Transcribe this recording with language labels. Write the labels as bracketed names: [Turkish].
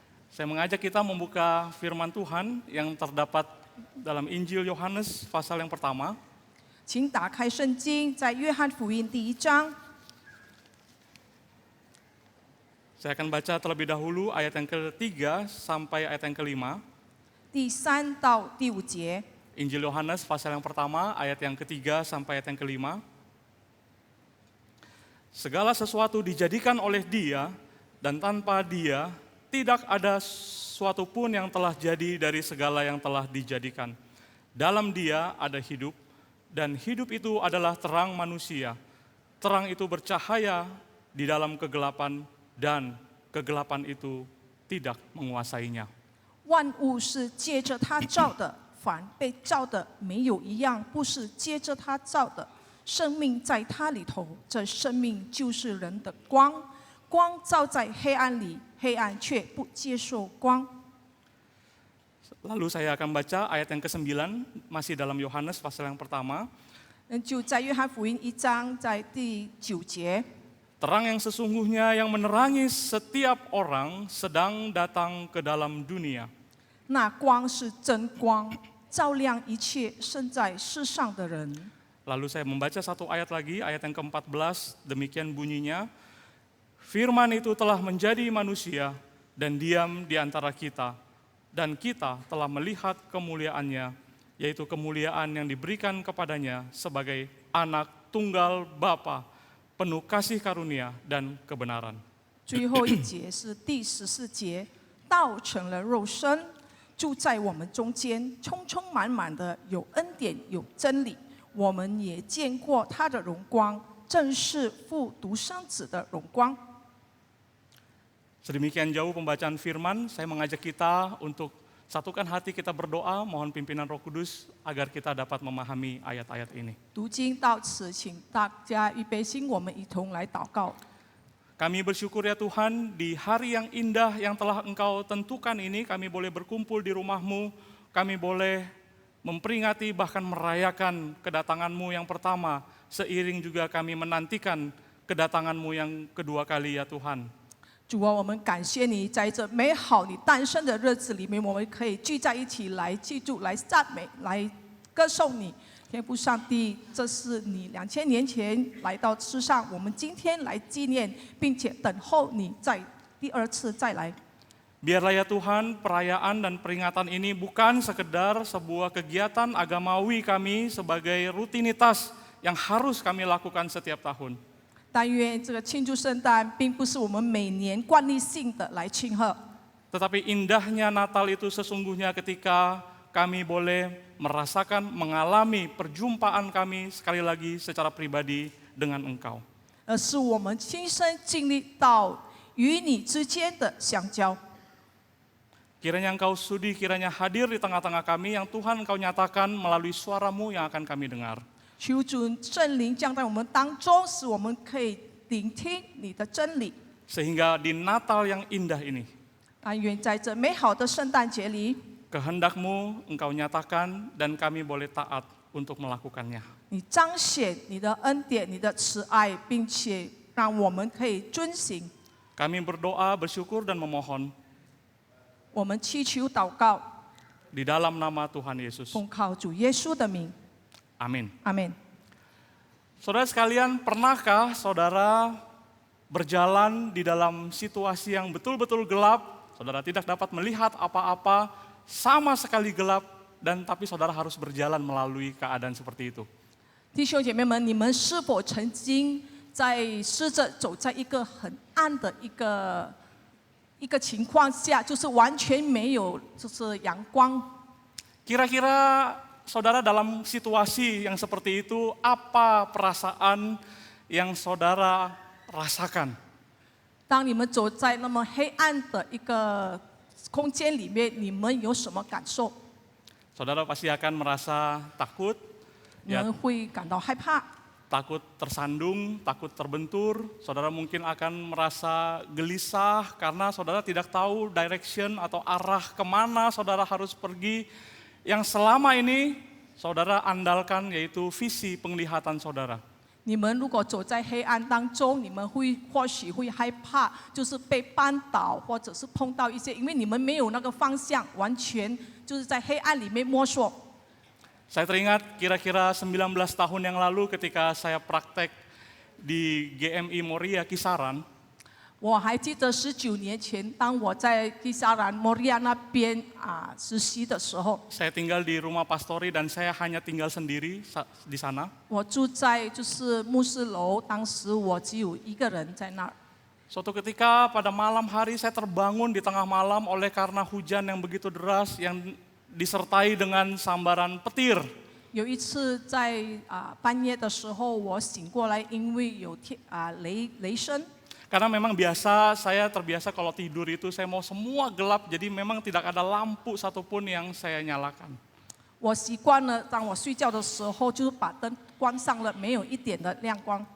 [Indonesian] Saya mengajak kita membuka firman Tuhan yang terdapat dalam Injil Yohanes pasal yang pertama. [Chinese] 请打开圣经，在约翰福音第1章， [Indonesian] Saya akan baca terlebih dahulu ayat yang ke-3 sampai ayat yang ke-5. [Chinese] 第3到第5节。 [Indonesian] Injil Yohanes pasal yang pertama ayat yang ke-3 sampai ayat yang ke-5. Segala sesuatu dijadikan oleh Dia, dan tanpa Dia tidak ada sesuatu pun yang telah jadi dari segala yang telah dijadikan. Dalam Dia ada hidup, dan hidup itu adalah terang manusia. Terang itu bercahaya di dalam kegelapan, dan kegelapan itu tidak menguasainya. [Chinese] 万物是借着他造的，凡被造的没有一样不是借着他造的。生命在他里头，这生命就是人的光。光照在黑暗里，黑暗却不接受光。 [Indonesian] Lalu saya akan baca ayat yang ke-9, masih dalam Yohanes pasal yang pertama. [Chinese] 就在约翰福音1章，在第9节。 [Indonesian] Terang yang sesungguhnya yang menerangi setiap orang sedang datang ke dalam dunia. [Chinese] 那光是真光，照亮一切生在世上的人。 [Indonesian] Lalu saya membaca satu ayat lagi, ayat yang ke-14, demikian bunyinya. Firman itu telah menjadi manusia dan diam di antara kita. Dan kita telah melihat kemuliaannya, yaitu kemuliaan yang diberikan kepadanya sebagai anak tunggal Bapa, penuh kasih karunia dan kebenaran. [Chinese] 最后一节是第14节，道成了肉身，住在我们中间，充充满满的有恩典有真理。我们也见过他的荣光，正是父独生子的荣光。 [Indonesian] Sedemikian jauh pembacaan firman, saya mengajak kita untuk satukan hati kita berdoa, mohon pimpinan Roh Kudus agar kita dapat memahami ayat-ayat ini. [Chinese] 读经到此，请大家预备心，我们一同来祷告。 [Indonesian] Kami bersyukur ya Tuhan, di hari yang indah yang telah Engkau tentukan ini, kami boleh berkumpul di rumah-Mu, kami boleh memperingati bahkan merayakan kedatangan-Mu yang pertama, seiring juga kami menantikan kedatangan-Mu yang kedua kali ya Tuhan. [Chinese] 主啊，我们感谢你，在这美好你诞生的日子里面，我们可以聚在一起来记住、来赞美、来歌颂你。天父上帝，这是你2000年前来到世上，我们今天来纪念，并且等候你在第2次再来。 [Indonesian] Biarlah ya Tuhan, perayaan dan peringatan ini bukan sekedar sebuah kegiatan agamawi kami sebagai rutinitas yang harus kami lakukan setiap tahun. [Chinese] 但愿这个庆祝圣诞，并不是我们每年惯例性的来庆贺， [Indonesian] Tetapi indahnya Natal itu sesungguhnya ketika kami boleh merasakan, mengalami perjumpaan kami sekali lagi secara pribadi dengan Engkau. [Chinese] 而是我们亲身经历到与你之间的相交。 [Indonesian] Kiranya Engkau sudi, kiranya hadir di tengah-tengah kami yang Tuhan Engkau nyatakan melalui suara-Mu yang akan kami dengar. [Chinese] 求主圣灵降在我们当中，使我们可以聆听你的真理。 [Indonesian] Sehingga di Natal yang indah ini, [Chinese] 但愿在这美好的圣诞节里， [Indonesian] kehendak-Mu Engkau nyatakan dan kami boleh taat untuk melakukannya. [Chinese] 你彰显你的恩典、你的慈爱，并且让我们可以遵行。 [Indonesian] Kami berdoa, bersyukur dan memohon [Chinese] 我们祈求祷告， [Indonesian] di dalam nama Tuhan Yesus. [Chinese] 奉靠主耶稣的名， [Indonesian] Amin. [Chinese] 阿门。 [Indonesian] Saudara sekalian, pernahkah saudara berjalan di dalam situasi yang betul-betul gelap, saudara tidak dapat melihat apa-apa, sama sekali gelap, dan tapi saudara harus berjalan melalui keadaan seperti itu. [Chinese] 弟兄姐妹们，你们是否曾经试着走在一个很暗的一个情况下，就是完全没有就是阳光？ [Indonesian] Kira-kira saudara dalam situasi yang seperti itu, apa perasaan yang saudara rasakan? [Chinese] 当你们走在那么黑暗的一个空间里面，你们有什么感受？ [Indonesian] Saudara pasti akan merasa takut, [Chinese] 你们会感到害怕， [Indonesian] takut tersandung, takut terbentur. Saudara mungkin akan merasa gelisah karena saudara tidak tahu direction atau arah kemana saudara harus pergi. Yang selama ini saudara andalkan yaitu visi penglihatan saudara. [Chinese] 你们如果走在黑暗当中，你们或许会害怕，就是被绊倒，或者是碰到一些，因为你们没有那个方向，完全就是在黑暗里面摸索。 [Indonesian] Saya teringat kira-kira 19 tahun yang lalu ketika saya praktek di GMI Moria Kisaran, [Chinese] 我还记得19年前，当我在基沙兰摩利亚那边实习的时候， [Indonesian] saya tinggal di rumah pastori dan saya hanya tinggal sendiri di sana. [Chinese] 我住在就是牧师楼，当时我只有一个人在那儿。 [Indonesian] Suatu ketika pada malam hari saya terbangun di tengah malam oleh karena hujan yang begitu deras yang disertai dengan sambaran petir. [Chinese] 有一次在半夜的时候，我醒过来，因为有雷声。 [Indonesian] Karena memang saya terbiasa kalau tidur itu saya mau semua gelap, jadi memang tidak ada lampu satupun yang saya nyalakan. [Chinese] 我习惯了，当我睡觉的时候，就是把灯关上了，没有一点的亮光。